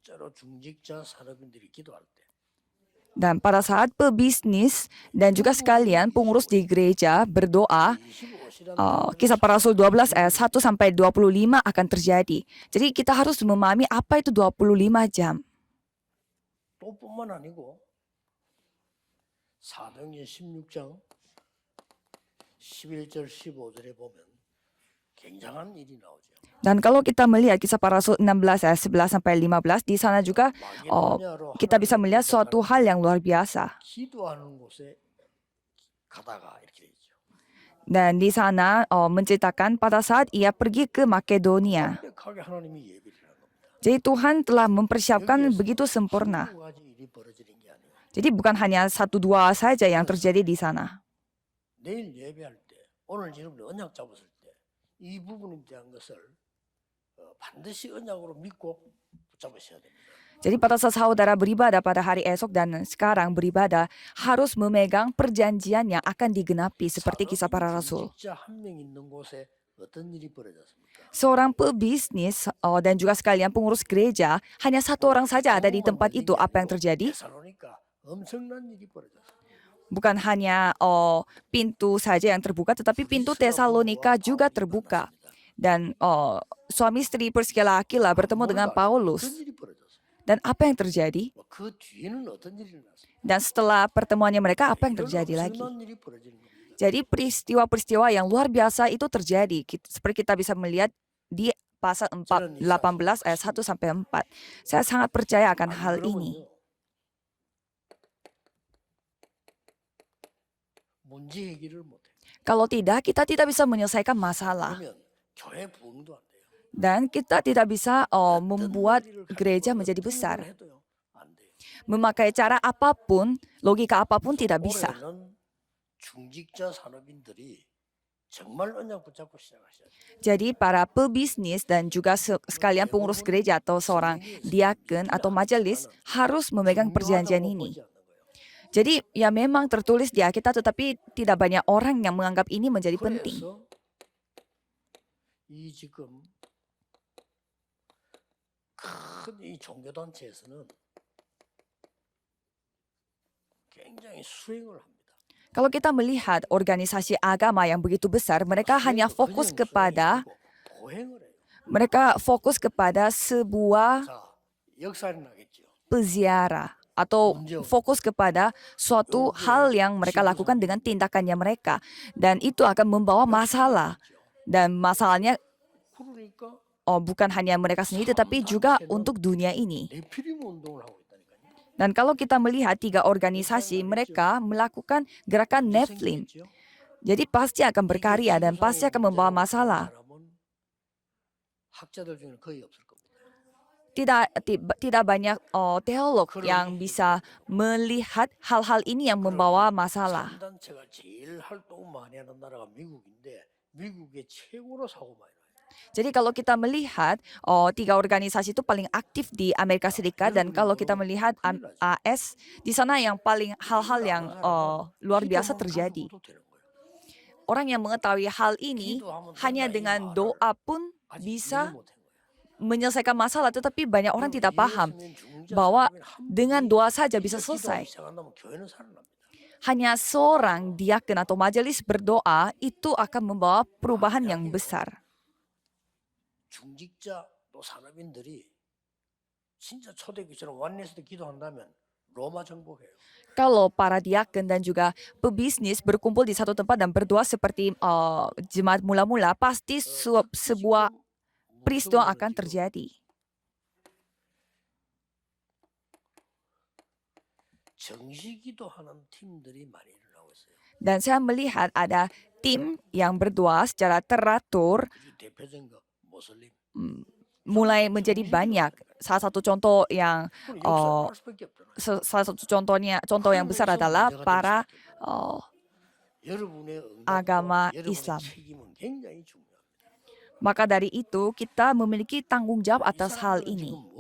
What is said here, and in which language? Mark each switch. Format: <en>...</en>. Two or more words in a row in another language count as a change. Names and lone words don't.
<id>Dan pada saat pebisnis dan juga sekalian pengurus di gereja berdoa, Kisah Para Rasul 12 ayat 1 sampai 25 akan terjadi. Jadi kita harus memahami apa itu 25 jam.</id> <ko>또뿐만 아니고 사도행전 16장 11절 15절에 보면 굉장한 일이 나오죠.</ko> <id>Dan kalau kita melihat Kisah Para Rasul 16 ayat 11 sampai 15, di sana juga kita bisa melihat suatu hal yang luar biasa.</id> <ko>기도하는 곳에 가다가 이렇게 되죠.</ko> <id>Dan di sana menceritakan pada saat ia pergi ke Makedonia.</id> <ko>완벽하게 하나님이 예비를 한 겁니다.</ko> <id>Jadi Tuhan telah mempersiapkan begitu sempurna.</id> <ko>한두 가지 일이 벌어지는 게 아니에요.</ko> <id>Jadi bukan hanya 1-2 saja yang terjadi di sana.</id> <ko>내일 예배할 때, 오늘 여러분이 언약 잡았을 때 이 부분에 대한 것을 반드시 언약으로 믿고 붙잡으셔야 됩니다.</ko> <id>Jadi pada saat saudara beribadah pada hari esok dan sekarang beribadah, harus memegang perjanjian yang akan digenapi seperti Kisah Para Rasul.</id> <ko>한명 있는 곳에 어떤 일이 벌어졌습니까?</ko> <id>Seorang pebisnis dan juga sekalian pengurus gereja, hanya satu orang saja ada di tempat itu. Apa yang terjadi?</id> <ko>데살로니가 엄청난 일이 벌어졌어요.</ko> <id>Bukan hanya pintu saja yang terbuka, tetapi pintu Tesalonika juga terbuka. Dan suami istri Priscilla Aquila bertemu dengan Paulus.</id> <ko>어떤 일이 벌어졌어요?</ko> <id>Dan apa yang terjadi?</id> <ko>그 뒤에는 어떤 일이 났어요?</ko> <id>Dan setelah pertemuannya mereka, apa yang terjadi lagi?</id> <ko>엄청난 일이 벌어지는 겁니다.</ko> <id>Jadi peristiwa-peristiwa yang luar biasa itu terjadi. Seperti kita bisa melihat di pasal 18 ayat 1 sampai 4. Saya sangat percaya akan hal ini.</id> <ko>문제 해결을 못해요.</ko> <id>Kalau tidak, kita tidak bisa menyelesaikan masalah.</id> <ko>그러면 교회 부흥도 안 돼요.</ko> <id>Dan kita tidak bisa membuat gereja menjadi besar.</id> <ko>해도요, 안 돼요.</ko> <id>Memakai cara apapun, logika apapun tidak bisa.</id> <ko>올해는 중직자 산업인들이 정말 언약 붙잡고 시작하셔야 돼요.</ko> <id>Jadi para pebisnis dan juga sekalian pengurus gereja atau seorang diaken atau majelis harus memegang perjanjian</id> <ko>중요하다고</ko> <id>ini.</id> <ko>보지 않는 거예요.</ko> <id>Jadi ya memang tertulis di Alkitab tetapi tidak banyak orang yang menganggap ini menjadi penting.</id> <ko>그래서 이 지금 큰 이 종교단체에서는 굉장히 수행을 합니다.</ko> <id>Kalau kita melihat organisasi agama yang begitu besar, mereka hanya fokus kepada</id> <ko>보행을 해요.</ko> <id>mereka fokus kepada sebuah</id> <ko>자, 역사는 나겠죠.</ko> <id>peziarah atau fokus kepada suatu hal yang mereka lakukan dengan tindakannya mereka, dan itu akan membawa masalah. Dan masalahnya</id> <ko>그러니까</ko> <id>bukan hanya mereka sendiri tetapi juga untuk dunia ini.</id> <ko>네피림 운동을 하고 있다니까요.</ko> <id>Dan kalau kita melihat 3 organisasi, mereka melakukan gerakan Nephilim.</id> <ko>생기겠죠?</ko> <id>Jadi pasti akan berkarya dan pasti akan membawa masalah.</id> <ko>학자들 중에는 거의 없을 겁니다.</ko> <id>Tidak banyak teolog yang bisa melihat hal-hal ini yang membawa masalah.</id> <ko>단체가 제일 활동 많이 하는 나라가 미국인데 미국의 최고로 사고 많이 나요.</ko> <id>Jadi kalau kita melihat 3 organisasi itu paling aktif di Amerika Serikat, dan kalau kita melihat AS di sana yang paling hal-hal yang luar biasa terjadi. Orang yang mengetahui hal ini hanya dengan doa pun bisa menyelesaikan masalah, tetapi banyak orang tidak paham bahwa dengan doa saja bisa selesai. Hanya seorang diaken atau majelis berdoa itu akan membawa perubahan yang besar.</id> <ko>중직자 또 산업인들이 진짜 초대교회처럼 완내에서도 기도한다면 로마 정복해요.</ko> <id>Kalau para diaken dan juga pebisnis berkumpul di satu tempat dan berdoa seperti jemaat mula-mula, pasti sebuah peristiwa akan terjadi.</id> <ko>정시 기도하는 팀들이 많이 일어나고 있어요.</ko> <id>Dan saya melihat ada tim yang berdoa secara teratur</id> <ko>대표적인 거 모슬림.</ko> <id>mulai menjadi banyak. Salah satu contoh yang contoh yang besar adalah para agama Islam. Maka dari itu kita memiliki tanggung jawab atas hal ini.</id>